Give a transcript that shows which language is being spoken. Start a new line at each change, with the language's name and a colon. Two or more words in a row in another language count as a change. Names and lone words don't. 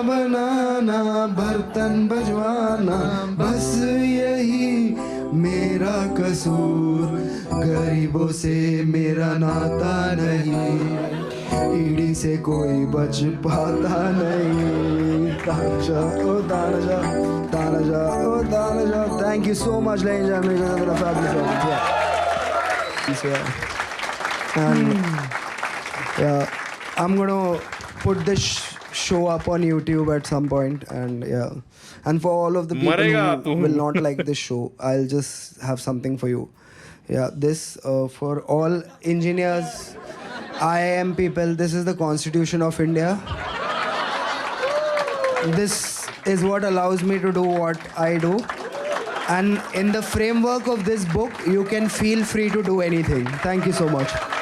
Hindi: बनाना बर्तन बजवाना बस यही मेरा कसूर गरीबों से मेरा नाता नहीं ईडी से कोई बच पाता नहीं तानाशा ओ तानाशा तानाशा ओ तानाशा
English: thank you so much ladies and gentlemen
Hindi: मेरा fabulous
English: yeah I'm gonna put this show up on YouTube at some point and yeah and for all of the people
Hindi: मरेगा
English: who
Hindi: तू।
English: will not like this show I'll just have something for you yeah this for all engineers IIM people this is the Constitution of India this is what allows me to do what I do and in the framework of this book you can feel free to do anything thank you so much